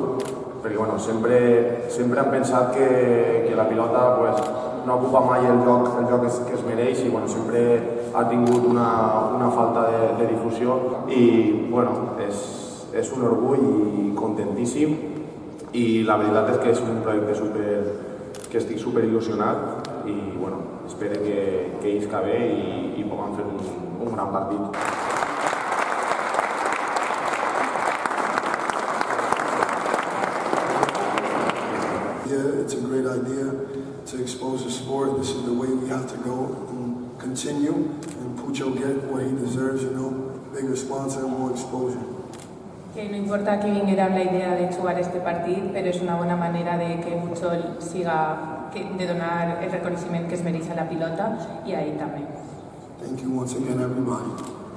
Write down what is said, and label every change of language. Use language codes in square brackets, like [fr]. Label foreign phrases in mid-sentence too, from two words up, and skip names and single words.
[ca] perquè sempre hem pensat que la pilota no ocupa mai el lloc que es mereix i sempre ha tingut una falta de difusió i és un orgull i contentíssim, i la veritat és que és un projecte que estic super il·lusionat i espero que isca bé i puguem fer un gran partit. [en] It's a great idea to expose the sport. This is the way we have to go and continue, and Pucho get what he deserves, bigger sponsor and more exposure. [ca] Que no importa que vinguera amb la idea de jugar este partit, però és una bona manera de que Pujol de donar el reconeixement que es mereix a la pilota i a ell també. [en] Thank you once again, everybody.